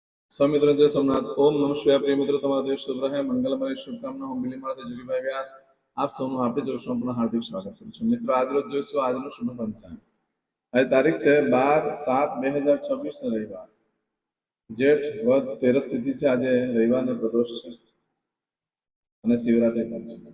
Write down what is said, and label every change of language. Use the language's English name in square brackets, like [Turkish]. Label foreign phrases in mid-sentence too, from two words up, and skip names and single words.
[Hindi] स्वामी मित्रों जय सोमनाथ। [Sanskrit] ओम नमः शिवाय। [Hindi] प्रिय मित्रों, [Gujarati] તમારો દિવસ શુભ રહે, મંગલમય શુભકામના હું બિલીમાળાથી જોગીભાઈ વ્યાસ આપ સૌનું આપણી જોશમાં પુનઃ હાર્દિક સ્વાગત કરું છું। મિત્રો, આજ રોજ જોઈશું આજનું શુભ પંચાંગ। આજે તારીખ છે 12/7/2026 ને રવિવાર, જેઠ વદ 13 તિથિ છે। આજે રવિવારને પ્રદોષ છે અને શિવરાત્રી પણ છે।